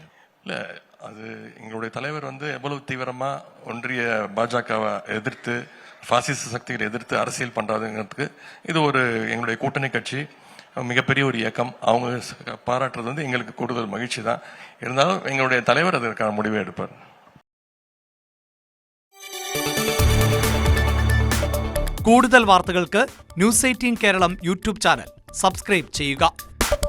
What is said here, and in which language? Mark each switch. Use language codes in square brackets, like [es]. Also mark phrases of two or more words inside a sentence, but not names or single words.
[ta] இல்ல, அது எங்களுடைய தலைவர் வந்து எவ்வளவு தீவிரமா ஒன்றிய பாஜகவை எதிர்த்து, பாசிச சக்திகளை எதிர்த்து அரசியல் பண்றாதுங்கிறதுக்கு இது ஒரு எங்களுடைய கூட்டணி கட்சி மிகப்பெரிய ஒரு இயக்கம். அவங்க பாராட்டுறது வந்து எங்களுக்கு கூடுதல் மகிழ்ச்சி தான். இருந்தாலும் எங்களுடைய தலைவர் அதற்கான முடிவை எடுப்பார். [ml] കൂടുതൽ വാർത്തകൾക്ക് News 18 കേരളം യൂട്യൂബ് [en] channel subscribe [ml] ചെയ്യുക.